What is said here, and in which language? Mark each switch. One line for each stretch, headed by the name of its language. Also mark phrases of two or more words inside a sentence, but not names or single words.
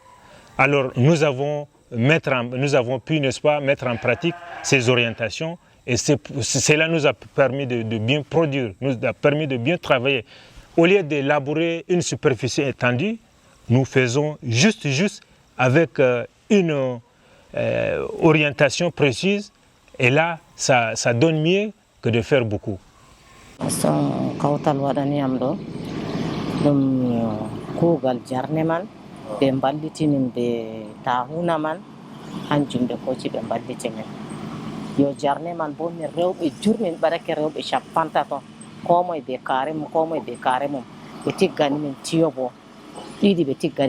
French: Alors nous avons pu, n'est-ce pas, mettre en pratique ces orientations et cela nous a permis de bien produire, nous a permis de bien travailler. Au lieu de labourer une superficie étendue, nous faisons juste avec une orientation précise et là, ça donne mieux que de faire beaucoup.
Fula: Kugal jarne man ɓe mballitinin ɓe tahuna man hanjum ɓe koci ɓe mballitinin yo jarne man bo min rewɓe jurmin ɓaɗake rewɓe capanta ton ko moye be kaare mum ɓe tiggani min tiyo bo ɗiɗi ɓe tiggani